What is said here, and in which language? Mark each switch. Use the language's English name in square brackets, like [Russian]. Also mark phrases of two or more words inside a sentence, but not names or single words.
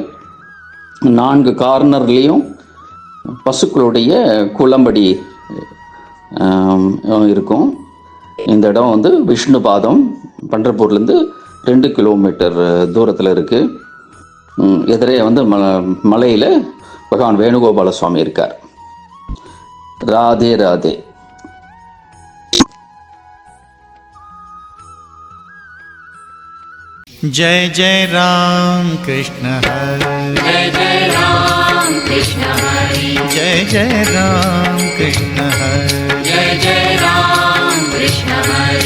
[Tamil] 4 கார்னர்லேயும் பசுக்களுடைய குளம்படி இருக்கும். இந்த இடம் விஷ்ணு பாதம் பண்டர்பூர்லேருந்து 2 கிலோமீட்டர் தூரத்தில் இருக்குது. எதிரே மலையில் பகவான் வேணுகோபால சுவாமி இருக்கார். ராதே ராதே. [Hindi] जय जय राम कृष्ण हरे, जय जय राम कृष्ण हरे, जय जय राम कृष्ण हरे, जय जय राम कृष्ण हरे,